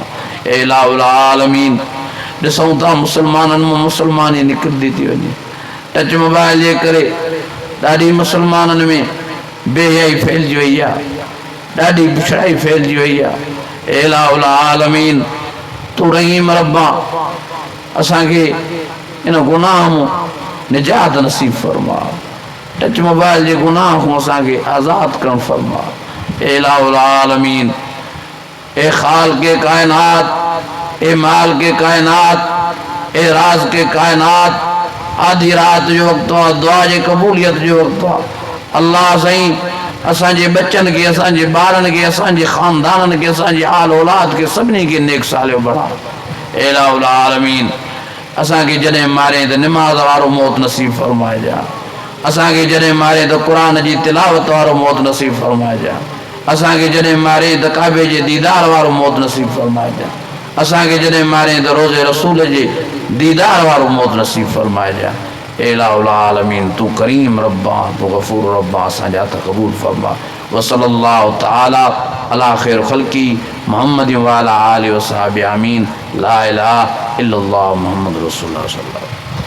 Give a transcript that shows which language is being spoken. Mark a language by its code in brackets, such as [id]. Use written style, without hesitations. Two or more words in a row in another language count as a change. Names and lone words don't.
[sd] ए [ar] إله العالمين [sd] ॾिसूं था मुस्लमाननि मां मुस्लमानी निकिरंदी थी वञे, टच मोबाइल जे करे ॾाढी मुस्लमाननि में बेहयाई फैलिजी वई आहे, ॾाढी बिछड़ाई फैलिजी वई आहे। ए [ar] إله العالمين [sd] तू रहीम रब्बा असांखे इन गुनाह मां निजात नसीब फरमा, टच मोबाइल जे गुनाह खां असांखे आज़ाद करण फरमा। ए [ar] إله العالمين [sd] ए खाल के कायनात, ए माल के कायनात, ए राज के कायनात, आधी रात जो वक्त आहे, दुआ जी क़बूलियत जो वक्त आहे। अल्लाह साईं असांजे बच्चन के, असांजे ॿारनि खे, असांजे ख़ानदाननि खे, असांजे आल औलाद के सभिनी खे नेक सालियो बणा। [ar] إله العالمين [sd] असांखे जॾहिं मारे त निमाज़ वारो मौत नसीब फरमाइजा। असांखे जॾहिं मारे त क़ुरान जी तिलावत वारो मौत नसीब फरमाइजा। असांखे जॾहिं मारे त काबे जे दीदार वारो मौत नसीब फरमाइजा। असांखे जॾहिं मारे त रोज़े रसूल जे दीदार वारो मौत नसीब फरमाइजा। [ar] إله العالمين [sd] तू करीम रब्बा, तू गफूर रब्बा, असांजा हथ क़बूल फरमा। [ar] وصلى الله تعالى على خير خلقه محمد وعلى آله وصحبه آمين. لا إله إلا الله محمد رسول الله صلى الله عليه وسلم.